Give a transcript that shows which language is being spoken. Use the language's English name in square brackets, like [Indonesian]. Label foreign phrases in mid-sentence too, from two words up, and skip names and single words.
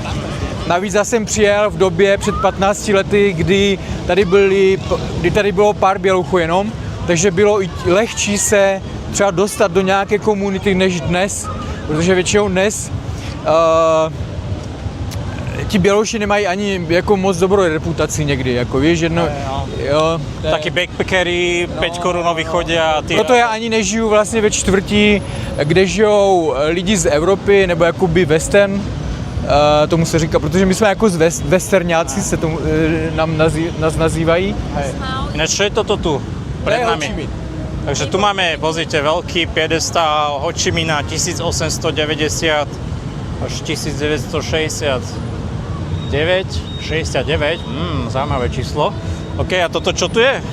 [Czech] Navíc já jsem přijel v době před 15 lety, kdy tady bylo pár bělouchů jenom, takže bylo i lehčí se třeba dostat do nějaké komunity než dnes, protože většinou dnes ti bělouši nemají ani jako moc dobrou reputaci někdy, jako víš, jedno, jo. [Slovak] Takí backpackeri, 5 korunoví chodia. [Czech] Proto já ani nežiju vlastně ve čtvrtí, kde žijou lidi z Evropy, nebo jakoby western, tomu se říká, protože my jsme jako westerňáci, se tomu, nás nazývají. [Slovak] Ináč, čo je toto tu? Pred nami. Takže tu máme, pozrite, veľký piedestál Ho Chi Minha 1890 až 1969. Zaujímavé číslo. OK, a toto čo tu je?